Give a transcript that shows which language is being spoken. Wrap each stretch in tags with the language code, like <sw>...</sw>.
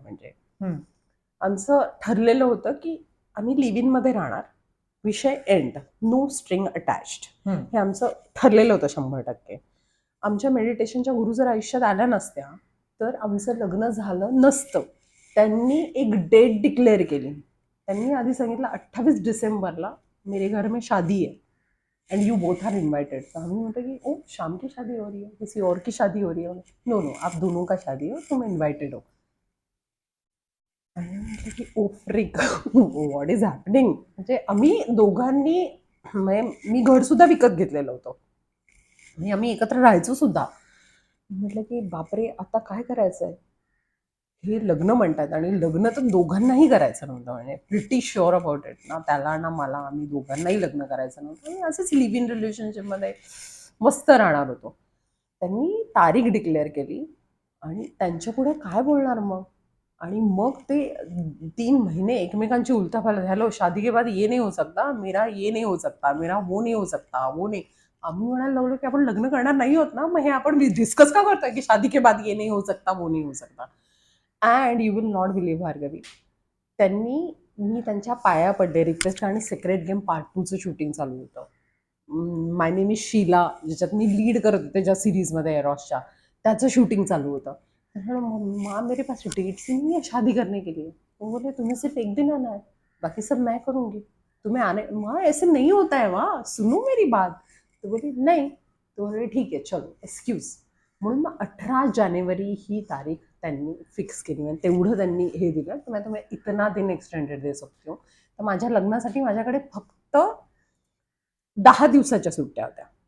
<mr>म्हणजे आमचं ठरलेलं होतं की आम्ही लिव्ह इन मध्ये राहणार, विषय एंड,</mr> <en>No string attached.</en> <mr>हे आमचं ठरलेलं होतं 100%. आमच्या मेडिटेशनच्या गुरु जर आयुष्यात आल्या नसत्या तर आमचं लग्न झालं नसतं. त्यांनी एक डेट डिक्लेअर केली. त्यांनी आधी सांगितलं 28 डिसेंबरला</mr> <hi>मेरे घर में शादी है</hi> <en>And you both are invited.</en> <hi>तो हम बोलते कि ओ शाम की शादी हो रही है, किसी और की शादी हो रही है.</hi> <en>no no,</en> <hi>आप दोनों का शादी हो, तुम इन्वाइटेड हो.</hi> <mr>आणि म्हटलं की</mr> <en>Oh freak, what is happening.</en> <mr>म्हणजे आम्ही दोघांनी, मी घर सुद्धा विकत घेतलेलं होतं आणि आम्ही एकत्र राहायचो सुद्धा. म्हटलं की बापरे आता काय करायचंय. हे लग्न म्हणतात आणि लग्न तर दोघांनाही करायचं नव्हतं. म्हणजे</mr> <en>Pretty sure about it.</en> <mr>ना त्याला ना मला, आम्ही दोघांनाही लग्न करायचं नव्हतं आणि असंच लिव्ह इन रिलेशनशिपमध्ये मस्त राहणार होतो. त्यांनी तारीख डिक्लेअर केली आणि त्यांच्या पुढे काय बोलणार मग. आणि मग ते 3 महीने एकमेकांची उलटापालट झालो.</mr> <hi>शादी के बाद ये नहीं हो सकता, मेरा ये नहीं हो सकता, मेरा वो नहीं हो सकता, वो नहीं.</hi> <mr>आम्ही म्हणायला लागलो की आपण लग्न करणार नाही होत ना, मग हे आपण डिस्कस का करतोय की</mr> <hi>शादी के बाद ये नहीं हो सकता,</hi> <mr>वो नहीं हो सकता.</mr> <en>and you will not believe</en> <mr>Bhargavi, मी त्यांच्या पाया पडले. रिक्वेस्ट आणि सिक्रेट गेम पार्ट 2चं शूटिंग चालू होतं. माय नेम इज शीला, ज्याच्यात मी लीड करत होते ज्या सिरीजमध्ये एरॉसच्या, त्याचं शूटिंग चालू होतं.</mr> <hi>माँ मेरे पास डेट्स ही नहीं है शादी करने के लिए. वो बोले तुम्हें सिर्फ एक दिन आना है, बाकी सब मैं करूँगी, तुम्हें आने. माँ ऐसे नहीं होता है माँ, सुनो मेरी बात. तो बोली नाही.</hi> <mr>तो बोले ठीक आहे चलो एक्सक्यूज. म्हणून मग 18 जानेवारी ही तारीख त्यांनी फिक्स केली आणि तेवढं त्यांनी हे दिलं तर</mr> <hi>मैं तुम्हें इतना दिन एक्सटेंडेड दे सकती हूँ.</hi> <mr>तर माझ्या लग्नासाठी माझ्याकडे फक्त 10 दिवसाच्या सुट्ट्या होत्या.</mr>